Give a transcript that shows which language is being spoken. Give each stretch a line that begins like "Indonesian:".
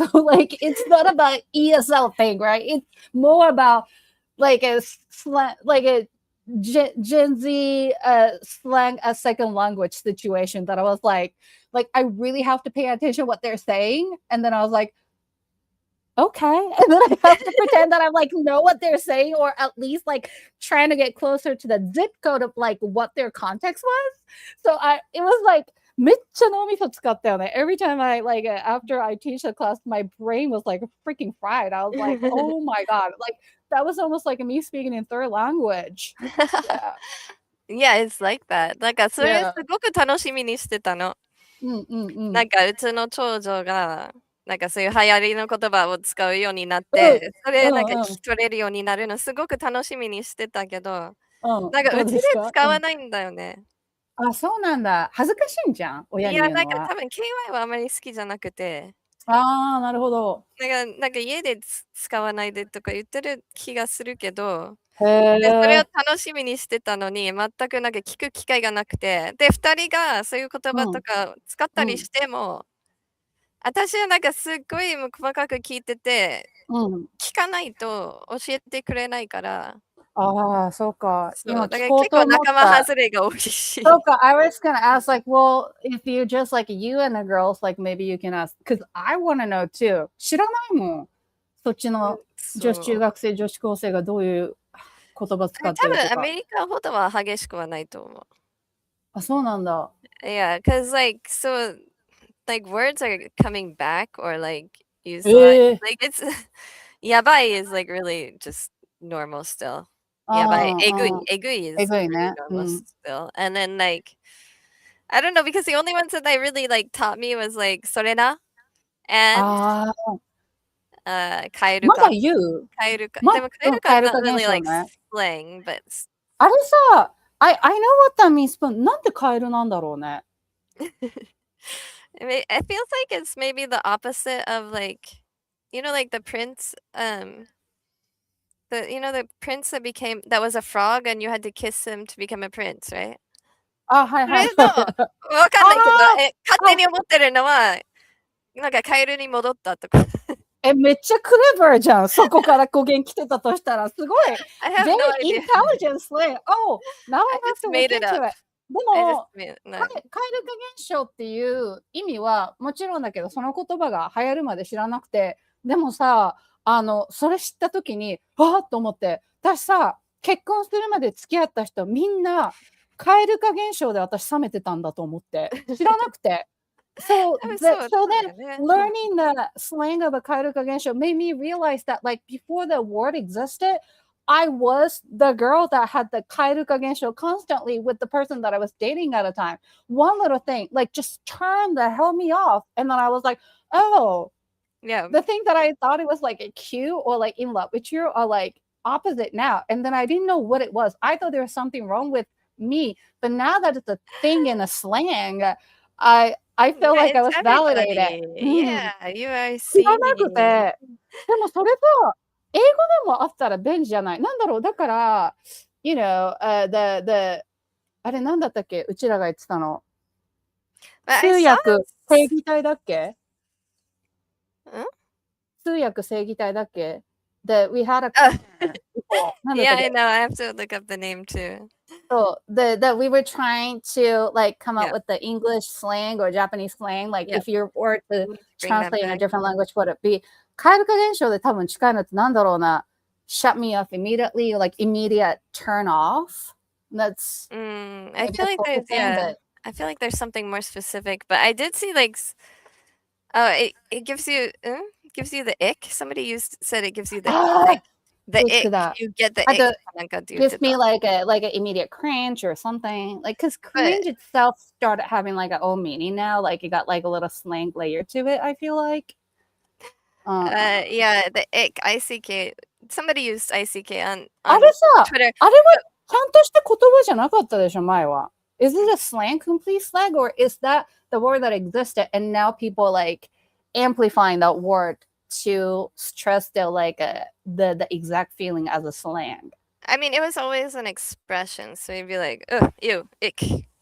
English: So like it's not about ESL thing, right? It's more about like a slang, like a Gen Z slang as second language situation that I was like I really have to pay attention what they're saying. And then I was like, okay. And then I have to pretend that I'm like know what they're saying, or at least like trying to get closer to the zip code of like what their context was. So it was like
Japanese: めっちゃ脳みそ使ったよね。
English: Every time I like after I teach the class, my brain was like freaking fried. I was like, oh my god, like that was almost like me speaking in third language. Yeah, it's like that.
Japanese: なんかそれすごく楽しみにしてたの。なんかうちの長女がなんかそういう流行りの言葉を使うようになって、それなんか聞き取れるようになるのすごく楽しみにしてたけど、なんかうちで使わないんだよね。あ、そうなんだ。恥ずかしいんじゃん、親に言うのは。いや、なんか多分 KY はあまり好きじゃなくて。ああ、なるほど。なんか家で使わないでとか言ってる気がするけど、それを楽しみにしてたのに、全くなんか聞く機会がなくて、で、2人がそういう言葉とか使ったりしても、私はなんかすっごい細かく聞いてて、聞かないと教えてくれないから。ああ、そうか。今聞こうと思った。結構仲間外れが多いし。そうか、
English: I was gonna ask like, well, if you just like you and the girls, like maybe you can ask, because I want to know too.
Japanese: 知らないもん。そっちの女子中学生、女子高生がどういう言葉使ってるとか。多分アメリカほどは激しくはないと思う。あ、そうなんだ。
English: Yeah, because like so, like words are coming back or like you saw it, like yabai is like really just normal still. Yabai. Egui is pretty normal still. And then like, I don't know, because the only ones that they really like taught me was like sorena and kaeruka.
Japanese: まだ言う Kaeruka. ま、
English: でも kaeruka is not
Japanese: カエル化
English: really
Japanese: 現象
English: like
Japanese: ね。
English: slang, but
Japanese: あれさ、
English: I know what that means, but
Japanese: なんでカエルなんだろうね。
English: I mean, it feels like it's maybe the opposite of like, like the prince, the prince that was a frog and you had to kiss him to become a prince, right?
Japanese: あ、はいはい。それの、わかんないけど、勝手に思ってるのは、なんかカエルに戻ったとか。めっちゃクレバーじゃん。そこから語源来てたとしたら、すごい。
English: I have Very no idea. intelligent slang. Oh, now I have to look into it.
Japanese: でも、カエル化現象っていう意味はもちろんだけど、その言葉が流行るまで知らなくて、でもさ、それ知った時に、わーっと思って、私さ、結婚するまで付き合った人、みんな、カエル化現象で私冷めてたんだと思って、知らなくて。
English: So then learning the slang of a kaeru kagensho made me realize that like before the word existed, I was the girl that had the kaeru kagensho constantly with the person that I was dating at a time. One little thing, like just turned the hell me off. And then I was like, oh, yeah, the thing that I thought it was like a cute or like in love with you are like opposite now. And then I didn't know what it was. I thought there was something wrong with me. But now that it's a thing in a slang, I feel like I was validated. Yeah, you are
Japanese: 知らなくて。でもそれさ、英語でもあったら便利じゃない。なんだろう、だから、
English: you know, the
Japanese: あれなんだったっけ、うちらが言ってたの。通訳正義体だっけ？通訳正義体だっけ？
English: That we had a Yeah, I know. I have to look up the name too. So that we were trying to like come up with the English slang or Japanese slang. Like if you were to translate in a different language, what would it be?
Japanese: カエル化現象で多分近いのってなんだろうな。
English: Shut me off immediately, like immediate turn off. That's. I feel like there's something more specific, but I did see like, it gives you the ick. Somebody said it gives you the ick. The ick, you get the ick. Gives me like an immediate cringe or something. Like, because cringe itself started having like an own meaning now. Like, it got like a little slang layer to it, I feel like. Yeah, the ick, ICK. Somebody used ICK on
Japanese: あれさ、
English: Twitter.
Japanese: あれはちゃんとした言葉じゃなかったでしょ、前は。
English: Is it a slang, complete slang, or is that the word that existed and now people like amplifying that word to stress their like the exact feeling as a slang? I mean, it was always an expression, so you'd be like, ugh, ew, ick.